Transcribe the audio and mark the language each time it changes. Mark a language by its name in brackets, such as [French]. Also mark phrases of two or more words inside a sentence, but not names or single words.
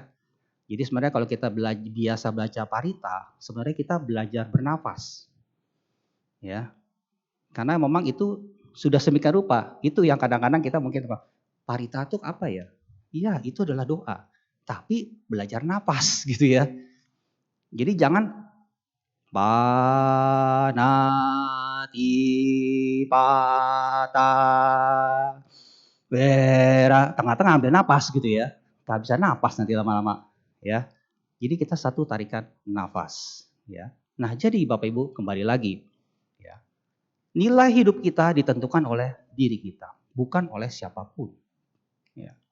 [Indonesian] Jadi sebenarnya kalau kita biasa baca parita, sebenarnya kita belajar bernafas. Ya. Karena memang itu sudah sedemikian rupa. Itu yang kadang-kadang kita mungkin parita itu apa ya? Iya, itu adalah doa. Tapi belajar nafas gitu ya. Jadi jangan panati pata Wera, tengah-tengah ambil napas gitu ya. Gak bisa napas nanti lama-lama ya. Jadi kita satu tarikan nafas ya. Nah jadi Bapak Ibu kembali lagi ya. Nilai hidup kita ditentukan oleh diri kita, bukan oleh siapapun. Ya.